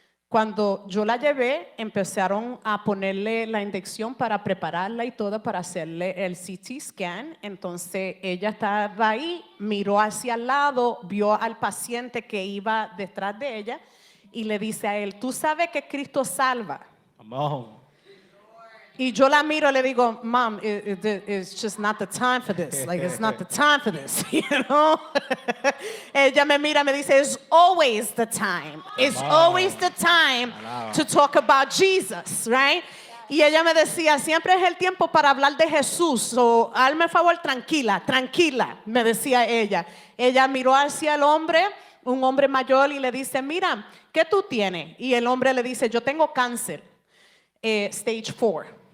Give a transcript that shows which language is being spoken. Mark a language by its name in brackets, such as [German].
[Spanish] Cuando yo la llevé, empezaron a ponerle la inyección para prepararla y todo, para hacerle el CT scan. Entonces ella estaba ahí, miró hacia el lado, vio al paciente que iba detrás de ella y le dice a él, tú sabes que Cristo salva. [English] Come on. [Spanish] Y yo la miro y le digo, [English] Mom, it's just not the time for this. Like, it's not the time for this, you know? [Spanish] Ella me mira y me dice, [English] it's always the time. It's always the time to talk about Jesus, right? [Spanish] Y ella me decía, siempre es el tiempo para hablar de Jesús. So, hazme favor, tranquila, tranquila, me decía ella. Ella miró hacia el hombre, un hombre mayor, y le dice, mira, ¿qué tú tienes? Y el hombre le dice, yo tengo cáncer, stage 4.